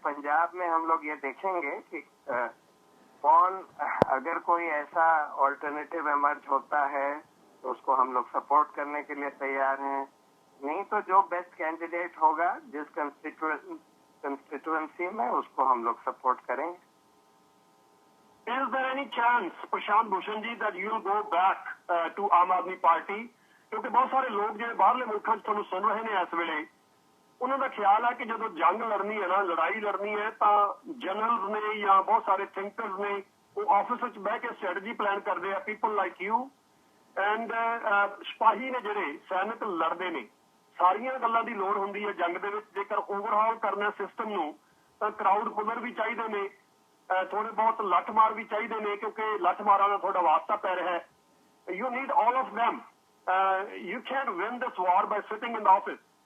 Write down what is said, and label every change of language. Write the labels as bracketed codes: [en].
[hi] पंजाब में हम लोग ये देखेंगे कि कौन, अगर कोई ऐसा ऑल्टरनेटिव इमर्ज होता है तो उसको हम लोग सपोर्ट करने के लिए तैयार हैं, नहीं तो जो बेस्ट कैंडिडेट होगा जिस कंस्टिट्यूएंसी में, उसको हम लोग सपोर्ट करेंगे। [en] Is there any chance, Prashant Bhushan ji, that you will go back to Aam Aadmi party? [hi] क्योंकि बहुत सारे लोग जो बाहरले मुल्कों [pa] 'ਚ ਤੁਹਾਨੂੰ [hi] सुन रहे हैं इस [pa] ਵੇਲੇ, ਉਹਨਾਂ ਦਾ ਖਿਆਲ ਹੈ ਕਿ ਜਦੋਂ ਜੰਗ ਲੜਨੀ ਹੈ ਨਾ, ਲੜਾਈ ਲੜਨੀ ਹੈ, ਤਾਂ ਜਨਰਲ ਨੇ ਜਾਂ ਬਹੁਤ ਸਾਰੇ ਥਿੰਕਰਸ ਨੇ ਉਹ ਆਫਿਸ ਵਿੱਚ ਬਹਿ ਕੇ ਸਟ੍ਰੈਟਜੀ ਪਲਾਨ ਕਰਦੇ ਆ, [en] people like you and [pa] ਸਿਪਾਹੀ ਨੇ ਜਿਹੜੇ ਸੈਨਿਕ ਲੜਦੇ ਨੇ, ਸਾਰੀਆਂ ਗੱਲਾਂ ਦੀ ਲੋੜ ਹੁੰਦੀ ਹੈ ਜੰਗ ਦੇ ਵਿੱਚ। ਜੇਕਰ ਓਵਰਹਾਲ ਕਰਨਾ ਸਿਸਟਮ ਨੂੰ ਤਾਂ ਕਰਾਊਡ ਪੁਲਰ ਵੀ ਚਾਹੀਦੇ ਨੇ, ਥੋੜੇ ਬਹੁਤ ਲੱਠ ਮਾਰ ਵੀ ਚਾਹੀਦੇ ਨੇ, ਕਿਉਂਕਿ ਲੱਠ ਮਾਰਾਂ ਨਾਲ ਤੁਹਾਡਾ ਵਾਸਤਾ ਪੈ ਰਿਹਾ ਹੈ। [en] You need all of them. You can't win this war by sitting in the office.